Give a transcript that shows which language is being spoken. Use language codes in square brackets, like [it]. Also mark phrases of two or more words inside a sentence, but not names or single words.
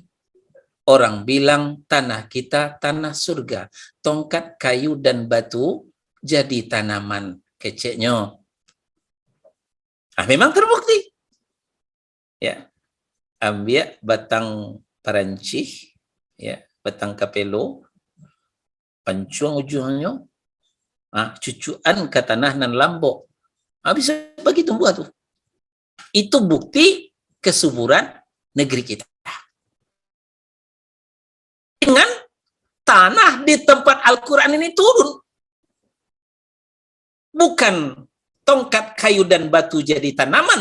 [id] Orang bilang tanah kita tanah surga, tongkat kayu dan batu jadi tanaman keceknya. Memang terbukti. Ya, ambil batang parancih, ya, [min] batang kapelo, pancuang ujungnya, cucuan ke tanah nan lambok, [id] bisa bagi tumbuh tuh. Itu bukti kesuburan negeri kita. Dengan tanah di tempat Al-Quran ini turun. Bukan tongkat kayu dan batu jadi tanaman.